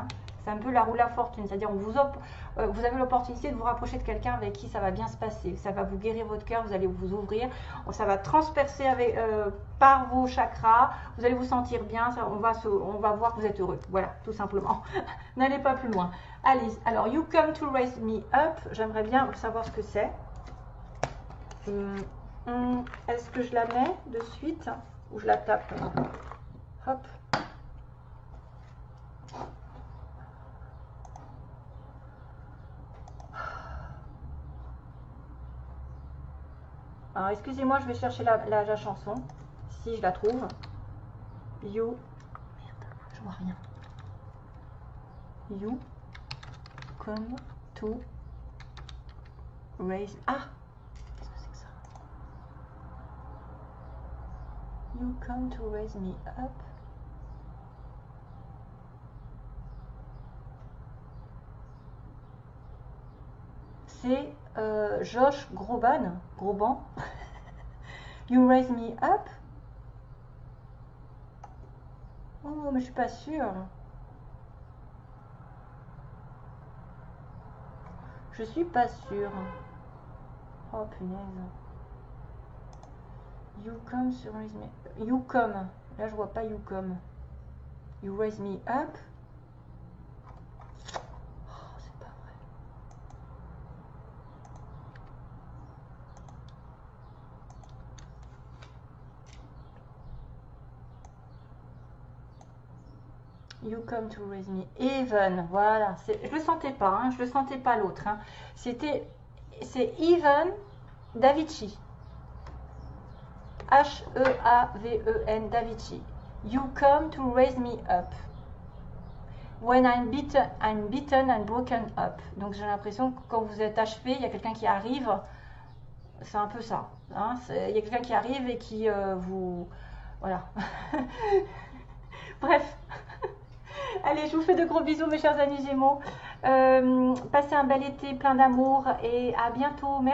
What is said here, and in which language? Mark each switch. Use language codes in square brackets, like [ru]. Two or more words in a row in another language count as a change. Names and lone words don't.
[fr] C'est un peu la roue de la fortune, c'est-à-dire vous avez l'opportunité de vous rapprocher de quelqu'un avec qui ça va bien se passer. Ça va vous guérir votre cœur, vous allez vous ouvrir, ça va transpercer par vos chakras, vous allez vous sentir bien, on va voir que vous êtes heureux. Voilà, tout simplement. N'allez pas plus loin. Alice, alors, [en] you come to raise me up, [fr] j'aimerais bien savoir ce que c'est. Est-ce que je la mets de suite ou je la tape? Hop. Alors, excusez-moi, je vais chercher la chanson, si je la trouve. You... Merde, je vois rien. [en] You come to raise... Ah! [fr] Qu'est-ce que c'est que ça? [en] You come to raise me up. [fr] C'est Josh Groban. [en] You raise me up. [fr] Oh, mais je suis pas sûre. Je suis pas sûre. Oh punaise. [en] You come to raise me. You come. [fr] Là je vois pas [en] you come. You raise me up. [fr] Oh, c'est pas vrai. [en] You come to raise me. Even. [fr] Voilà. Je le sentais pas. Hein, je le sentais pas l'autre. Hein. C'est Even Davichi. H-E-A-V-E-N Davichi. [en] You come to raise me up. When I'm beaten and broken up. [fr] Donc j'ai l'impression que quand vous êtes achevé, il y a quelqu'un qui arrive. C'est un peu ça. Hein, il y a quelqu'un qui arrive et qui vous... Voilà. Bref. Allez, je vous fais de gros bisous mes chers amis Gémeaux. Passez un bel été plein d'amour et à bientôt.